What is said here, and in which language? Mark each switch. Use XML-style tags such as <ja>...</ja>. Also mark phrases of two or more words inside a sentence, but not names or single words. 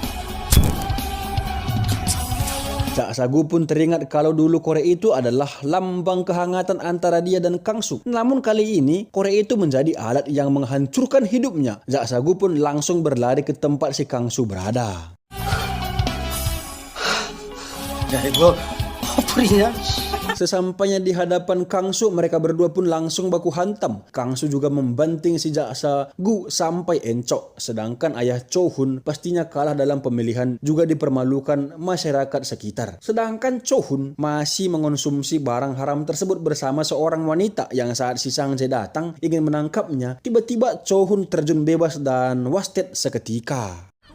<id>Jaksa Gu pun teringat kalau dulu korek itu adalah lambang kehangatan antara dia dan Kang Soo. Namun kali ini korek itu menjadi alat yang menghancurkan hidupnya. Jaksa Gu pun langsung berlari ke tempat si Kang Soo berada.</id> <ko>야, 이거 퍼플이냐?</ko> <id>Sesampainya di hadapan Kang Soo, mereka berdua pun langsung baku hantam. Kang Soo juga membanting si Jaksa Gu sampai encok. Sedangkan ayah Cho-hun pastinya kalah dalam pemilihan, juga dipermalukan masyarakat sekitar. Sedangkan Cho-hun masih mengonsumsi barang haram tersebut bersama seorang wanita yang saat si Sang Jae datang ingin menangkapnya, tiba-tiba Cho-hun terjun bebas dan wasted seketika.</id>